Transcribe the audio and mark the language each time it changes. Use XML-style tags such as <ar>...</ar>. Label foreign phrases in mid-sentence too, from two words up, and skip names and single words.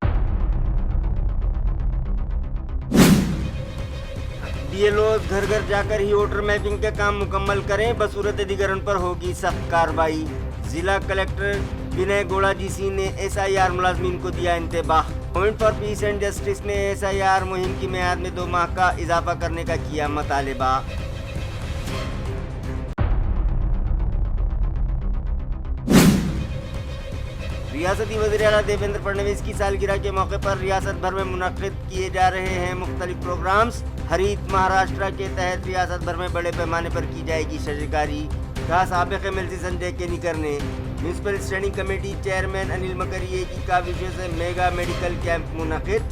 <ur>BLOs گھر گھر جا کر ہی</ur> <en>voter mapping</en> <ur>کا کام مکمل کریں، بصورت دیگر ان پر ہوگی سخت کارروائی. ضلع کلکٹر ونے گوڑا جی سی نے SIR ملازمین کو دیا انتباہ. موومنٹ فار پیس اینڈ جسٹس نے SIR مہم کی میعاد میں 2 ماہ کا اضافہ کرنے کا کیا مطالبہ. ریاستی وزیر اعلیٰ دیویندر فڈنویس کی سالگرہ کے موقع پر ریاست بھر میں منعقد کیے جا رہے ہیں مختلف پروگرامز. ہریت مہاراشٹرا کے تحت ریاست بھر میں بڑے پیمانے پر کی جائے گی شجرکاری. کہا سابق MLC سنجے کینیکر نے. میونسپل اسٹینڈنگ کمیٹی چیئرمین انل مکریے کی کاوشوں سے</ur> <en>mega medical camp</en> <ur>منعقد.</ur>